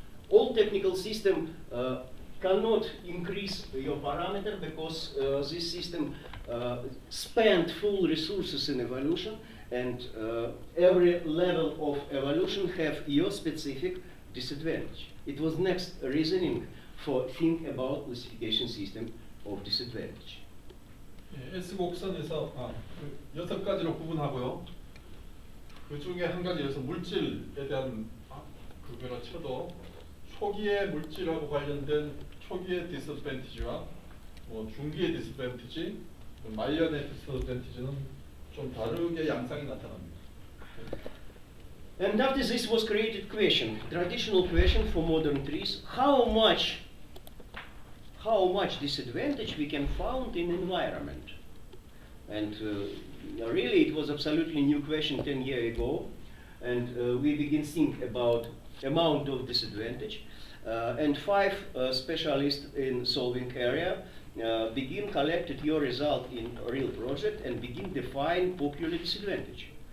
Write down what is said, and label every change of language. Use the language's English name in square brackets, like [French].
[English] Old technical system cannot increase your parameter because this system spent full resources in evolution, and every level of evolution have your specific disadvantage. It was next reasoning for think about classification system of disadvantage. [Korean] S 곡선에서 6가지로 구분하고요. 그 중에 한 가지에서 물질에 대한 그거로 쳐도 초기의 물질하고 관련된 초기의 디스어드밴티지와 중기의 디스어드밴티지, 말년의 디스어드밴티지는 좀 다르게 양상이 나타납니다. [English] And after this was created question, traditional question for modern trees: how much disadvantage we can found in environment? And really, it was absolutely new question 10 years ago, and we begin think about amount of disadvantage, and 5 specialists in solving area begin collected your result in a real project and begin define popular disadvantage.